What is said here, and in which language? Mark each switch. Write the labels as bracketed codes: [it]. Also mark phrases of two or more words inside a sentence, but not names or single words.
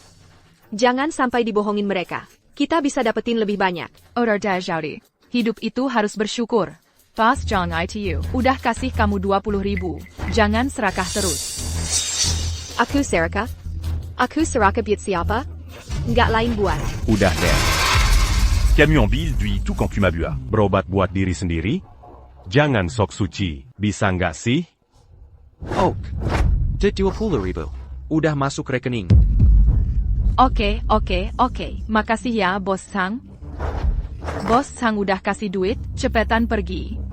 [id] Jangan sampai dibohongin mereka. Kita bisa dapetin lebih banyak. Udah Xiaodi. Hidup itu harus bersyukur. Boss Zhang ITU. Udah kasih kamu 20.000. Jangan serakah terus. Aku serakah? Aku serakah buat siapa? Nggak lain buat. Udah deh. Camion-ville du tout quand tu m'as bu. Berobat buat diri sendiri? Jangan sok suci. Bisa nggak sih? Oak. 20.000. Udah masuk rekening. Oke. Makasih ya, Bos Zhang. Bos Zhang udah kasih duit, cepetan pergi.